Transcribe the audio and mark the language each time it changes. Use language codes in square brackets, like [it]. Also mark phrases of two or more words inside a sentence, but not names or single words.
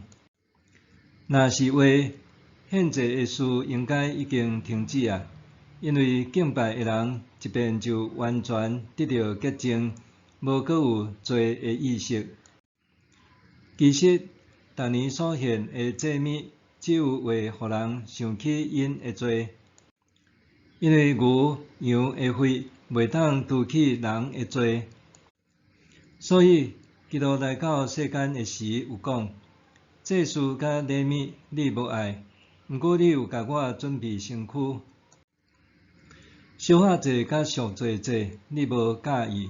[nan] 若是话，献祭的事应该已经停止啊，因为敬拜的人一遍就完全得到洁净，无阁有罪的意识。其实，逐年所献的祭物，只有为互人想起因的罪，因为牛羊的血袂当除去人的罪。所以，基督来到世间的时有讲：祭司甲礼物你无爱，毋过你有甲我准备身躯。烧化祭甲赎罪祭你无介意。